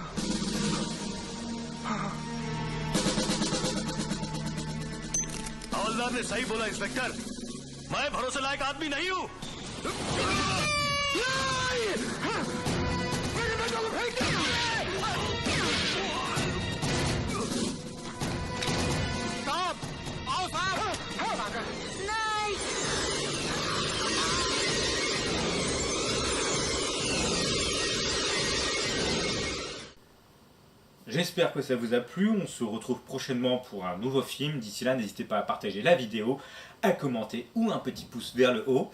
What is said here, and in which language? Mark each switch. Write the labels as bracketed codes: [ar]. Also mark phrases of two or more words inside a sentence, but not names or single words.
[hi] हवलदार ने सही बोला इंस्पेक्टर, मैं भरोसे लायक आदमी नहीं हूँ। मेरे बेटों को फेंक दे। साहब आओ साहब नहीं [fr] J'espère que ça vous a plu, on se retrouve prochainement pour un nouveau film. D'ici là, n'hésitez pas à partager la vidéo, à commenter ou un petit pouce vers le haut.